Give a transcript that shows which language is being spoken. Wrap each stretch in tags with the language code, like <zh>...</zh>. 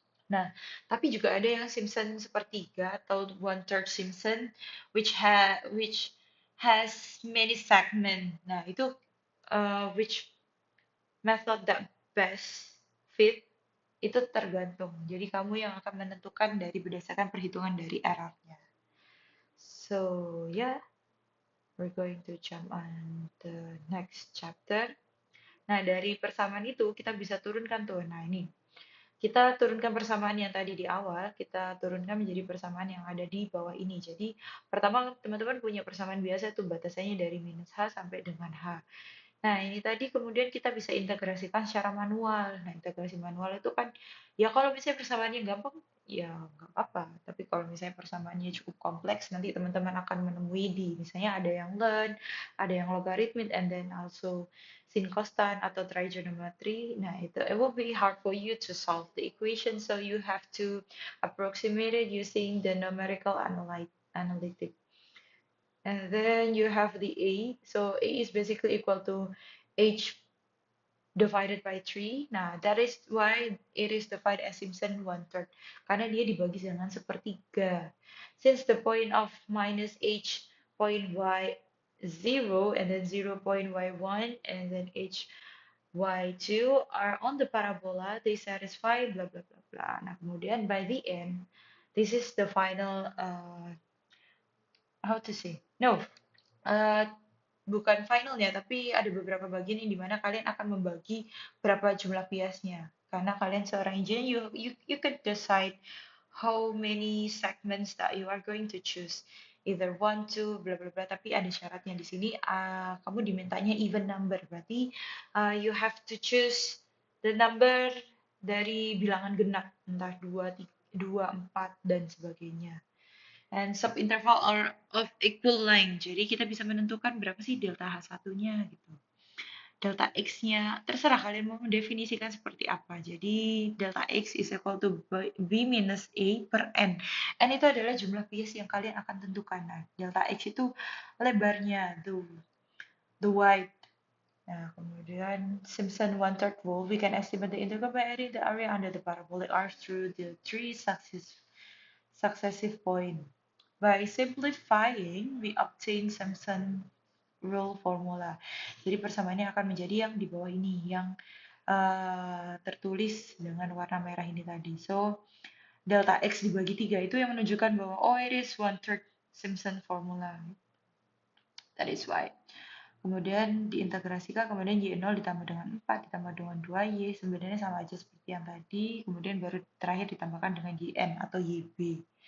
<id>Nah, tapi juga ada yang Simpson sepertiga atau one-third Simpson</id> <en>which has many segment. Nah, itu which method that best fit</en> <id>itu tergantung. Jadi kamu yang akan menentukan dari berdasarkan perhitungan dari errornya.</id> <en>So, yeah, we're going to jump on the next chapter.</en> <id>Nah, dari persamaan itu kita bisa turunkan tuh. Nah, ini kita turunkan persamaan yang tadi di awal, kita turunkan menjadi persamaan yang ada di bawah ini. Jadi, pertama teman-teman punya persamaan biasa tuh batasannya dari minus H sampai dengan H. Nah, ini tadi kemudian kita bisa integrasikan secara manual. Nah, integrasi manual itu kan, ya kalau misalnya persamaannya gampang, ya nggak apa-apa. Tapi kalau misalnya persamaannya cukup kompleks, nanti teman-teman akan menemui di, misalnya ada yang learn, ada yang logarithm, and then also sin costan atau trigonometry.</id> <en>Nah, it will be hard for you to solve the equation, so you have to approximate it using the numerical analytic. And then you have the A. So A is basically equal to H divided by 3. Nah, that is why it is divided as Simpson one-third.</en> <id>Karena dia dibagi dengan sepertiga.</id> <en>Since the point of minus H point Y 0, and then 0 point Y1, and then H Y2 are on the parabola, they satisfy blah blah blah blah.</en> <id>Nah, kemudian</id> <en>by the end, this is the final how to say?</en> <id>No, uh, bukan finalnya, tapi ada beberapa bagian yang dimana kalian akan membagi berapa jumlah biasnya. Karena kalian seorang engineer,</id> <en>you can decide how many segments that you are going to choose. Either one, two, bla bla bla.</en> <id>Tapi ada syaratnya di sini. Kamu dimintanya even number. Berarti</id> <en>you have to choose the number</en> <id>dari bilangan genap, entah 2, 2, 4, dan sebagainya.</id> <en>And subinterval are of equal length.</en> <id>Jadi kita bisa menentukan berapa sih delta H1-nya gitu. delta X-nya, terserah kalian mau mendefinisikan seperti apa.</id> <en>Jadi, delta X is equal to B minus A per N.</en> <id>N itu adalah jumlah bias yang kalian akan tentukan. Nah, delta X itu lebarnya,</id> <en>the width. Nah, kemudian Simpson one-third rule, we can estimate the integral by adding the area under the parabolic arc through the three successive points. By simplifying, we obtain Simpson rule formula.</en> <id>Jadi persamaannya akan menjadi yang di bawah ini, yang tertulis dengan warna merah ini tadi.</id> <en>So, delta X</en> <id>dibagi 3 itu yang menunjukkan bahwa,</id> <en>oh, it is one-third Simpson formula. That is why.</en> <id>Kemudian diintegrasikan, kemudian Y0 ditambah dengan 4, ditambah dengan 2Y, sebenarnya sama aja seperti yang tadi, kemudian baru terakhir ditambahkan dengan YN atau YB.</id>